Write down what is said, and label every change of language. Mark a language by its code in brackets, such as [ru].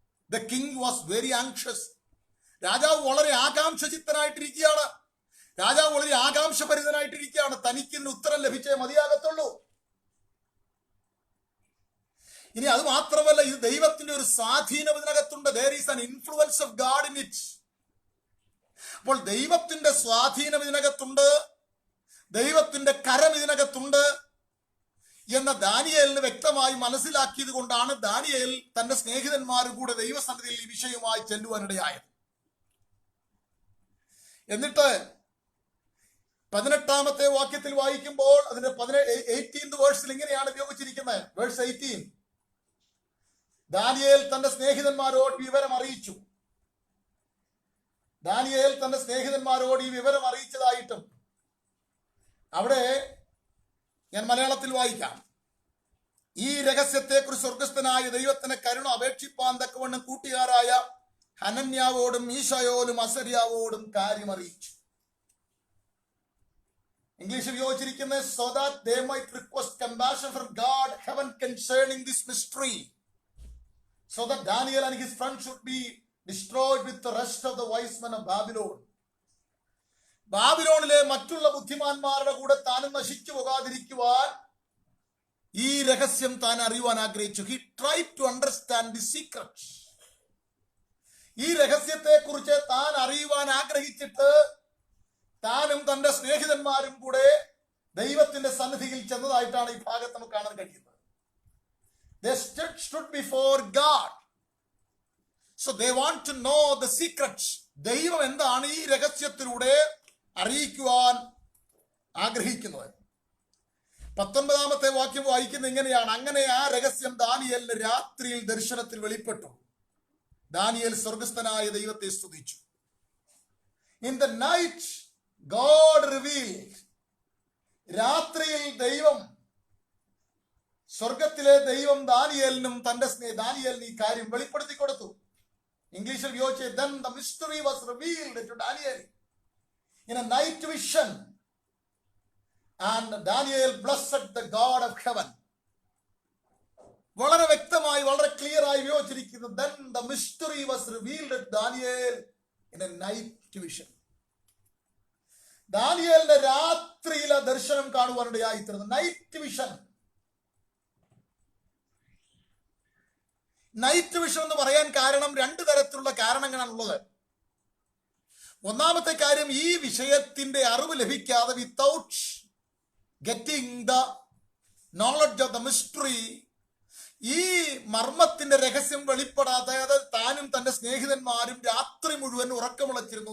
[en] The king was very anxious. [ml] രാജാവ് വളരെ ആകാംക്ഷചിത്തനായിട്ടിരിക്കുകയാണ്. രാജാവ് വളരെ ആകാംക്ഷഭരിതനായിട്ടിരിക്കുകയാണ്. തനിക്ക് ഇതിന് ഉത്തരം ലഭിച്ചേ മതിയാകത്തുള്ളൂ. ഇനി അത് മാത്രമല്ല, ഇത് ദൈവത്തിന്റെ ഒരു സ്വാധീനം ഇതിനകത്തുണ്ട്. [en] there is an influence of God in it. [ml] അപ്പോൾ ദൈവത്തിന്റെ സ്വാധീനം ഇതിനകത്തുണ്ട്, ദൈവത്തിന്റെ കരം ഇതിനകത്തുണ്ട് എന്ന ദാനിയേലിന് വ്യക്തമായി മനസ്സിലാക്കിയത് കൊണ്ടാണ് ദാനിയേൽ തന്റെ സ്നേഹിതന്മാരും കൂടെ ദൈവസന്നിധിയിൽ ഈ വിഷയവുമായി ചെല്ലുവാനിടയായത്. എന്നിട്ട് 18-ാമത്തെ വാക്യത്തിൽ വായിക്കുമ്പോൾ അതിന്റെ 18th വേഴ്സിൽ ഇങ്ങനെയാണ് ഉപയോഗിച്ചിരിക്കുന്നത്. വേഴ്സ് 18, ദാനിയേൽ തന്റെ സ്നേഹിതന്മാരോട് വിവരം അറിയിച്ചു. ദാനിയേൽ തന്റെ സ്നേഹിതന്മാരോട് ഈ വിവരം അറിയിച്ചതായിട്ടും അവിടെ ഞാൻ മലയാളത്തിൽ വായിക്കാം. ഈ രഹസ്യത്തെക്കുറിച്ച് സ്വർഗസ്ഥനായ ദൈവത്തിന് കരുണ അപേക്ഷിപ്പാൻ തക്കവണ്ണം കൂട്ടുകാരായ ഹനന്യാവോടും മീശായോലും അസര്യാവോടും കാര്യം അറിയിച്ചു. ഇംഗ്ലീഷിൽ ഉപയോഗിച്ചിരിക്കുന്നത് [en] so that they might request compassion from God heaven concerning this mystery, so that Daniel and his friends should be destroyed with the rest of the wise men of Babylon. [ml] ബാബിലോണിലെ മറ്റുള്ള ബുദ്ധിമാന്മാരുടെ കൂടെ താനും നശിച്ചു പോകാതിരിക്കുവാൻ ഈ രഹസ്യം താൻ അറിയുവാൻ ആഗ്രഹിച്ചു. [en] He tried to understand the secret. [ml] ഈ രഹസ്യത്തെ കുറിച്ച് താൻ അറിയുവാൻ ആഗ്രഹിച്ചിട്ട് താനും തന്റെ സ്നേഹിതന്മാരും കൂടെ ദൈവത്തിന്റെ സന്നിധിയിൽ ചെന്നതായിട്ടാണ് ഈ ഭാഗത്ത് നമുക്ക് കാണാൻ കഴിയുന്നത്. [en] They stood before God. So they want to know the secrets. [ml] ദൈവം എന്താണ് ഈ രഹസ്യത്തിലൂടെ അറിയിക്കുവാൻ ആഗ്രഹിക്കുന്നത്. 19-ാമത്തെ വാക്യം വായിക്കുന്നത് ഇങ്ങനെയാണ്. അങ്ങനെ ആ രഹസ്യം ദാനിയേലിന് രാത്രിയിൽ ദർശനത്തിൽ വെളിപ്പെട്ടു. ദാനിയേൽ സ്വർഗസ്ഥനായ ദൈവത്തെ സ്തുതിച്ചു. [en] In the night God revealed. [ml] രാത്രിയിൽ ദൈവം, സ്വർഗത്തിലെ ദൈവം ദാനിയേലിനും തന്റെ ദാനിയേലിന് ഈ കാര്യം വെളിപ്പെടുത്തി കൊടുത്തു. ഇംഗ്ലീഷിൽ ഉപയോഗിച്ച് [en] then the mystery was revealed to Daniel in a night vision, and Daniel blessed the God of heaven. [ml] വളരെ വ്യക്തമായി വളരെ ക്ലിയർ ആയി ഉപയോഗിച്ചിരിക്കുന്നു. [en] Then the mystery was revealed to Daniel in a night vision. [ml] ദാനിയേലിന്റെ രാത്രിയിലെ ദർശനം കാണുവാനിടയായി തീർന്നു. Night vision. നൈറ്റ് വിഷൻ എന്ന് പറയാൻ കാരണം രണ്ട് തരത്തിലുള്ള കാരണങ്ങളാണുള്ളത്. ഒന്നാമത്തെ കാര്യം, ഈ വിഷയത്തിന്റെ അറിവ് ലഭിക്കാതെ [en] without getting the knowledge of the mystery, [ml] ഈ മർമ്മത്തിന്റെ രഹസ്യം വെളിപ്പെടാതെ താനും തന്റെ സ്നേഹിതന്മാരും രാത്രി മുഴുവൻ ഉറക്കമുളച്ചിരുന്നു.